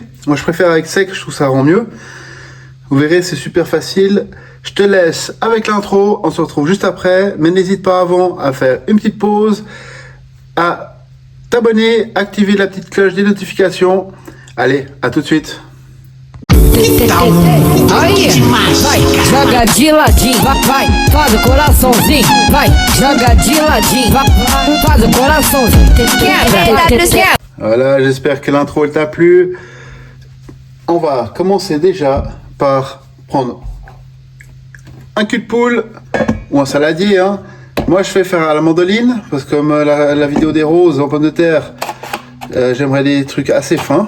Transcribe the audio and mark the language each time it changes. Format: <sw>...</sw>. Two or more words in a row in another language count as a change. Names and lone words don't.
<fr>Moi je préfère avec sec, je trouve ça rend mieux. Vous verrez, c'est super facile. Je te laisse avec l'intro, on se retrouve juste après, mais n'hésite pas avant à faire une petite pause, à t'abonner, activer la petite cloche des notifications. Allez, à tout de suite.</fr> <pt>Aí, vai, joga de ladinho, vai, faz o coraçãozinho, vai, joga de ladinho, vai, faz o coraçãozinho.</pt> <fr>Voilà, j'espère que l'intro t'a plu. On va commencer déjà par prendre un cul de poule ou un saladier. Hein. Moi, je fais faire à la mandoline parce que comme la vidéo des roses en pommes de terre, j'aimerais des trucs assez fins.</fr>